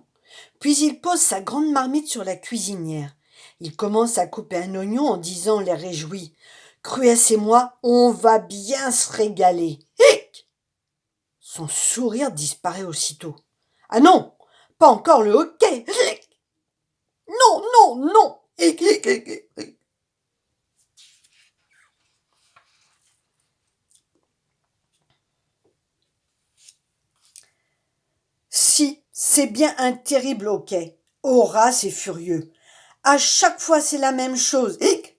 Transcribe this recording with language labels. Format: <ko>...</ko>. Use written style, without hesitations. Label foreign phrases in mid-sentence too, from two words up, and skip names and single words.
<fr>Puis il pose sa grande marmite sur la cuisinière. Il commence à couper un oignon en disant l'air réjoui. Cruès et moi, on va bien se régaler. Hic! Son sourire disparaît aussitôt. Ah non, pas encore le hoquet. Hic! Non, non, non. Hic, hic, hic, hic. Si, c'est bien un terrible hoquet. Horace est furieux. À chaque fois, c'est la même chose. Hic!</fr>